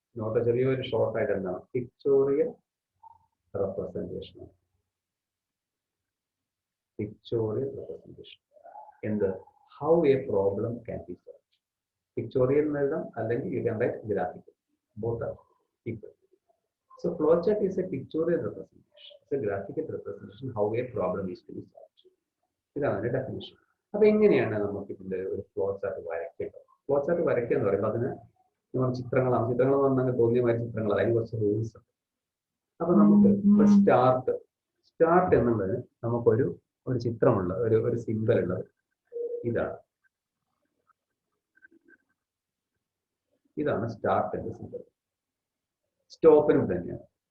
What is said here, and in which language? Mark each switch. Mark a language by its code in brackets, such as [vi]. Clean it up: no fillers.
[ml] Not ചെറിയൊരു short ആയിട്ട് എന്താണ്? Pictorial representation. പിക്ചോറിയൽ റെപ്രസെന്റേഷൻ എന്ത്? [en] How a problem can be solve. [ml] Pictorial എന്ന് എഴുതാം, അല്ലെങ്കിൽ [en] You can write graphical. Both are equal. So flowchart is a pictorial representation. It's a graphical representation how a problem is to be solved. [ml] ഇതാണ് definition. അപ്പൊ എങ്ങനെയാണ് നമുക്ക് ഇതിന്റെ ഒരു flow chart വരയ്ക്കേണ്ടത്? Flow chart വരയ്ക്കുക എന്ന് പറയുമ്പോൾ അതിന് നമ്മൾ ചിത്രങ്ങൾ വന്നാൽ തോന്നിയ ചിത്രങ്ങൾ, അതിന് കുറച്ച് റൂൾസ് ഉണ്ട്. അപ്പൊ നമുക്ക് ഒരു സ്റ്റാർട്ട് എന്നുള്ളത് നമുക്കൊരു ചിത്രമുള്ള ഒരു സിമ്പൽ ഉള്ളത് ഇതാണ് സ്റ്റാർട്ടിന്റെ സിമ്പൽ. സ്റ്റോപ്പിനും തന്നെയാണ്.